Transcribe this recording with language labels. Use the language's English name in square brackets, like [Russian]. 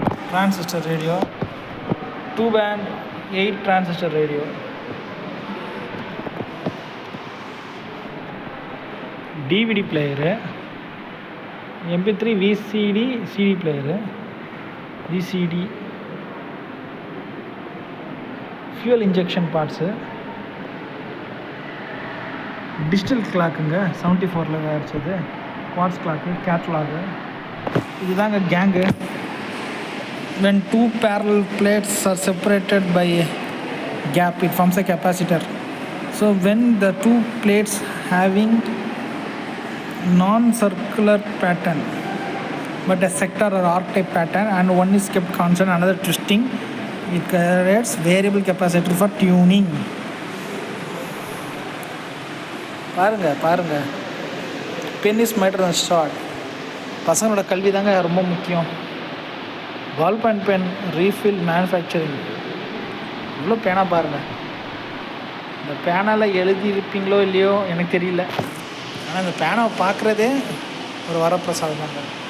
[Tamil] Transistor radio, 2 pant 8 transistor radio, DVD player, MP3 VCD CD player, VCD, fuel injection parts, digital கிளாக்குங்க 74ல் தயாரிச்சது, quartz clock, catalogue. இதுதாங்க gang. [English] When 2 parallel plates are separated by a gap, it forms a capacitor. So when the 2 plates having non-circular pattern but a sector or arc-type pattern and one is kept constant, another twisting, it creates variable capacitor for tuning. [Tamil] பாருங்க [English] Pen is mightier than short. [Tamil] பசங்களோட கல்வி தாங்க ரொம்ப முக்கியம். [English] Ball point pen refill manufacturing. [Tamil] இவ்வளோ பேனா பாருங்கள். இந்த பேனாவில் எழுதியிருப்பீங்களோ இல்லையோ எனக்கு தெரியல, ஆனால் இந்த பேனாவை பார்க்குறதே ஒரு வரப்பிரசாதம் தாங்க.